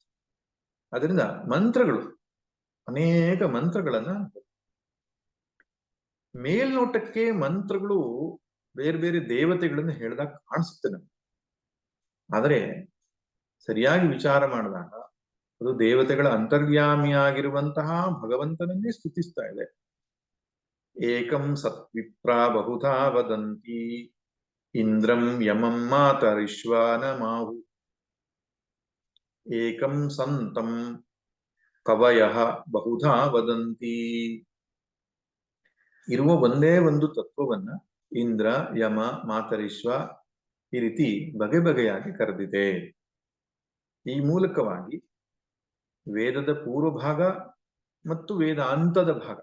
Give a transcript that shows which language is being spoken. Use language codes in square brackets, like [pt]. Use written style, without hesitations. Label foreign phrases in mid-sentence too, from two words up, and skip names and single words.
[kn] ಅದರಿಂದ ಮಂತ್ರಗಳು ಅನೇಕ ಮಂತ್ರಗಳನ್ನ ಮೇಲ್ನೋಟಕ್ಕೆ ಮಂತ್ರಗಳು ಬೇರೆ ಬೇರೆ ದೇವತೆಗಳನ್ನು ಹೇಳಿದಾಗ ಕಾಣಿಸುತ್ತೆ ನಮ್ಗೆ. ಆದರೆ ಸರಿಯಾಗಿ ವಿಚಾರ ಮಾಡಿದಾಗ ಅದು ದೇವತೆಗಳ ಅಂತರ್ಯಾಮಿಯಾಗಿರುವಂತಹ ಭಗವಂತನನ್ನೇ ಸ್ತುತಿಸ್ತಾ ಇದೆ. [sa] ಏಕಂ ಸತ್ವಿಪ್ರ ಬಹುಧಾ ವದಂತಿ ಇಂದ್ರಂ ಯಮಂ ಮಾತರಿಶ್ವಾನ ಮಾಹು ಏಕಂ ಸಂತಂ ಕವಯಃ ಬಹುಧಾ ವದಂತಿ. [kn] ಇರುವ ಒಂದೇ ಒಂದು ತತ್ವವನ್ನ ಇಂದ್ರ, ಯಮ, ಮಾತರಿಶ್ವ ಈ ರೀತಿ ಬಗೆ ಬಗೆಯಾಗಿ ಕರೆದಿದೆ. ಈ ಮೂಲಕವಾಗಿ ವೇದದ ಪೂರ್ವಭಾಗ ಮತ್ತು ವೇದಾಂತದ ಭಾಗ.